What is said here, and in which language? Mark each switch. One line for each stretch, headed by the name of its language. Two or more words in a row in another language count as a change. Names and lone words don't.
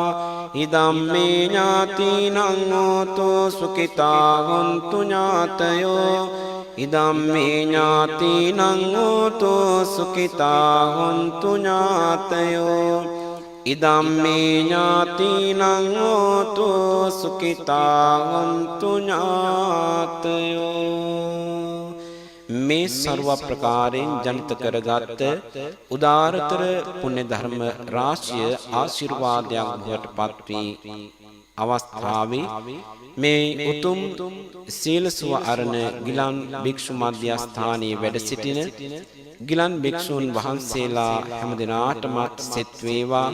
Pali: ඉදම්මේ ඥාතිනං හෝතු සුඛිතා හොන්තු ඥාතයෝ. ඉදම්මේ ඥාතිනං හෝතු සුඛිතා හොන්තු ඥාතයෝ. ඉදම්මේ ඥාතිනං හෝතු සුඛිතා හොන්තු ඥාතයෝ.
Sinhala: මේ ਸਰව ප්‍රකාරයෙන් ජනිත කරගත් උදාරතර පුණ්‍ය ධර්ම රාශිය ආශිර්වාදයක් බවට පත් වී අවස්ථාවේ මේ උතුම් සීල සුව අරණ ගිලන් භික්ෂු මධ්‍යස්ථානයේ වැඩ සිටින ගිලන් භික්ෂූන් වහන්සේලා හැම දිනාටම සෙත් වේවා.